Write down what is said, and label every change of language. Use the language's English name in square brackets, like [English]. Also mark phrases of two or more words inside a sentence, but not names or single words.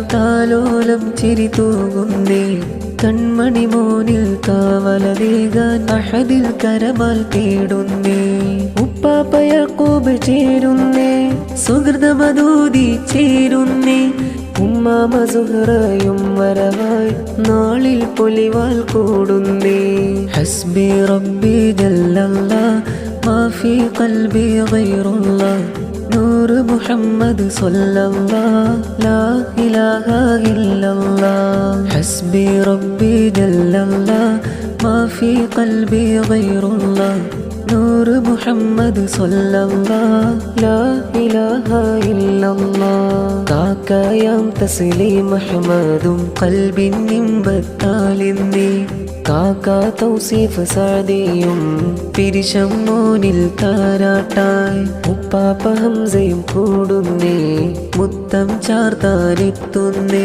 [Malayalam] താലോലം ചിരി തൂകുന്നേ കൺമണി മോനിൽ കാവലതേകാൻ അഹദിൽ കരമാൽ തേടുന്നേ ഉപ്പാപ്പ യഅ്ഖൂബ് ചേരുന്നേ സുഹൃതമദൂതി ചേരുന്നേ ഉമ്മാമ സുഹ്റയും വരവായി നാളിൽ പൊലിവാൽ കൂടുന്നേ [Arabic] حسبي ربي جل الله ما في قلبي غير الله نور محمد صلى الله لا إله إلا الله حسبي ربي جل الله ما في قلبي غير الله نور محمد صلى الله لا إله إلا الله [Malayalam] കാക്കയാം തസ്ലീം അഹ്മദും ഖൽബിൻ നിമ്പത്താലിന്നേ കാക്ക തൗസീഫ് സഅദിയും പിരിശം മോനിൽ താരാട്ടായി ഉപ്പാപ്പ ഹംസയും കൂടുന്നേ മുത്തം ചാർത്താനെത്തുന്നേ